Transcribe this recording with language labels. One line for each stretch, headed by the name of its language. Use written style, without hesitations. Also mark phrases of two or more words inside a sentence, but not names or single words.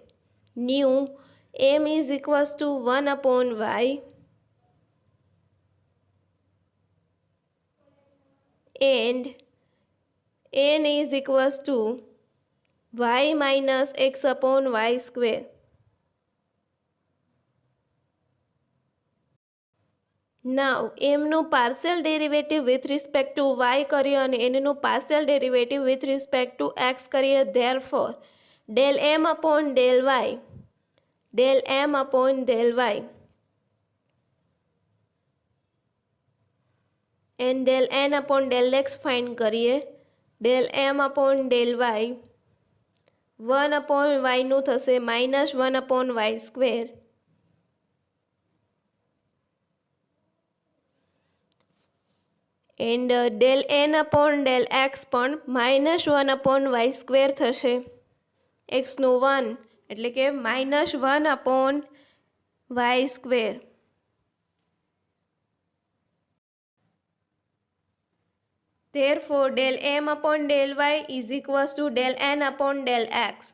English: New m is equals to 1 upon y and n is equals to y minus x upon y square. Now m નું partial derivative with respect to y
Gujarati: કરીએ અને n નું
English: partial derivative with respect to x કરીએ. Therefore del m upon del y and del n upon del x find કરીએ. del m upon del y 1 upon yનું થશે -1 upon y square. and del n upon del x પણ -1 upon y square થશે. એક્સનું 1
Gujarati: એટલે કે
English: -1 upon y square. Therefore, del m upon del y is equals to del n upon del x.